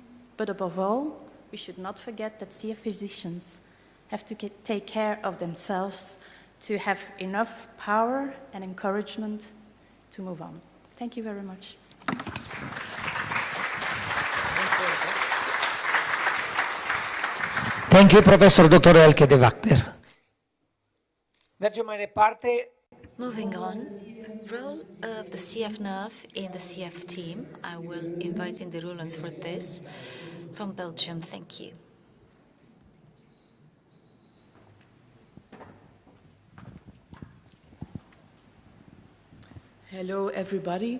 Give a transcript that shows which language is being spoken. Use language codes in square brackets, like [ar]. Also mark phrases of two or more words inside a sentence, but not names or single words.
[en] But above all, we should not forget that CF physicians have to take care of themselves to have enough power and encouragement to move on. Thank you very much. Thank you, Professor Dr. [ro] Elke de Wachter. Mergem mai departe. [en] Moving on, role of the CF nerve in the CF team. I will invite in the Roelants for this from Belgium. Thank you. Hello, everybody.